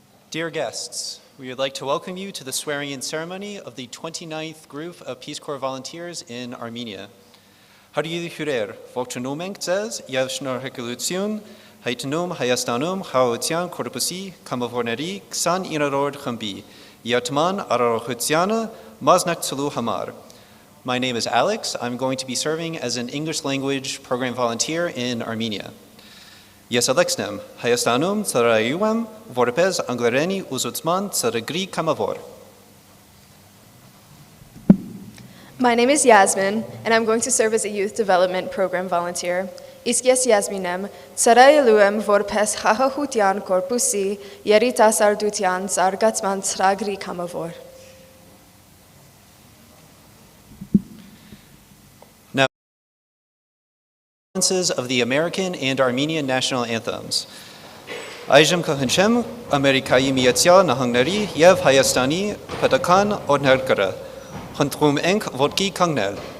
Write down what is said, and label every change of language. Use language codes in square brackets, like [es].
[en] Dear guests, we would like to welcome you to the swearing-in ceremony of the 29th group of Peace Corps volunteers in Armenia. [hy] Հարի հյուրեր, ողջունում ենք ձեզ եւ շնորհակալություն հայտնում Հայաստանում Խաղաղության կորպուսի կամավորների 29-րդ խմբի յատման արարողությանը մասնակցելու համար. [en] My name is Alex. I'm going to be serving as an English language program volunteer in Armenia. [hy] Ես Ալեքսն եմ, Հայաստանում ծառայում եմ որպես անգլերենի ուսուցման ծրագրի կամավոր. [en] My name is Yasmin, and I'm going to serve as a youth development program volunteer. [hy] Իսկ ես Yasmin եմ, ծառայելու եմ որպես Խաղաղության կորպուսի երիտասարդության զարգացման ծրագրի կամավոր. [en] Of the American and Armenian national anthems. [hy] Այժմ կհնչեմ Ամերիկայի Միացյալ Նահանգների եւ Հայաստանի պետական օրհներգը. Խնդրում ենք ոտքի կանգնել.